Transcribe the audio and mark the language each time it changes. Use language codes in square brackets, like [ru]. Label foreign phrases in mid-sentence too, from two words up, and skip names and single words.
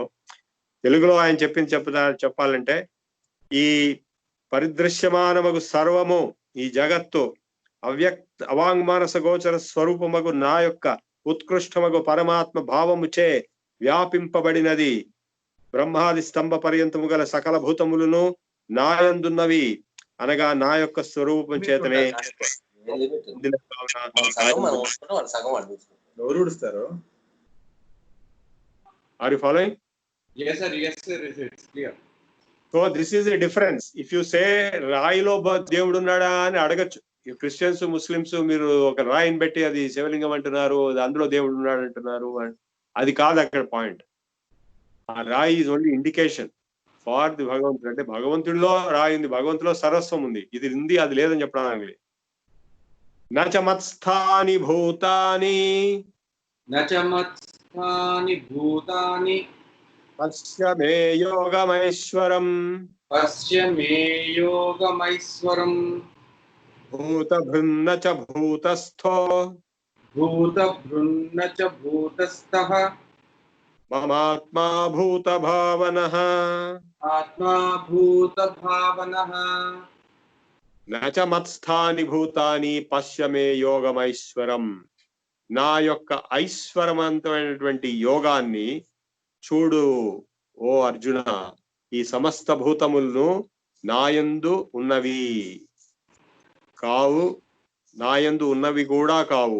[te] తెలుగులో ఆయన చెప్పాలంటే, ఈ పరిదృశ్యమానమగు సర్వము, ఈ జగత్తు అవాంగ్మానస గోచర స్వరూపమగు నా యొక్క ఉత్కృష్టమగు పరమాత్మ భావముచే వ్యాపింపబడినది. బ్రహ్మాది స్తంభ పర్యంతము గల సకల భూతములను నాయందున్నవి అనగా నా యొక్క స్వరూపం చేతనే. [en] Are you following? Yes sir, yes sir, it's clear. So this is a difference. If you say [te] రాయిలో దేవుడు ఉన్నాడా అని అడగచ్చు. క్రిస్టియన్స్, ముస్లిమ్స్ మీరు ఒక రాయిని పెట్టి అది శివలింగం అంటున్నారు, అందులో దేవుడు ఉన్నాడు అంటున్నారు. అది కాదు అక్కడ పాయింట్. ఆ రాయి [en] is only indication for the భగవంతుడు. [te] అంటే భగవంతుడిలో రాయి ఉంది, భగవంతుడిలో సరస్వం ఉంది, ఇది ఉంది అది లేదని చెప్పడానికి. [sa] నచమత్స్థాని భూతాని నచమత్స్థాని భూతాని పశ్య మే యోగమైశ్వరం పశ్య మే యోగమైశ్వరం भूतभृन्न च भूतस्थो भूतभृन्न च भूतस्थः ममात्मा भूतभावनः आत्मा भूतभावनः न च मत्स्थानि भूतानि పశ్య మే యోగమైశ్వరం. [te] నా యొక్క ఐశ్వరవంతమైనటువంటి యోగాన్ని చూడు ఓ అర్జున. ఈ సమస్త భూతములను నాయందు ఉన్నవి కావు, నాయందు ఉన్నవి కూడా కావు.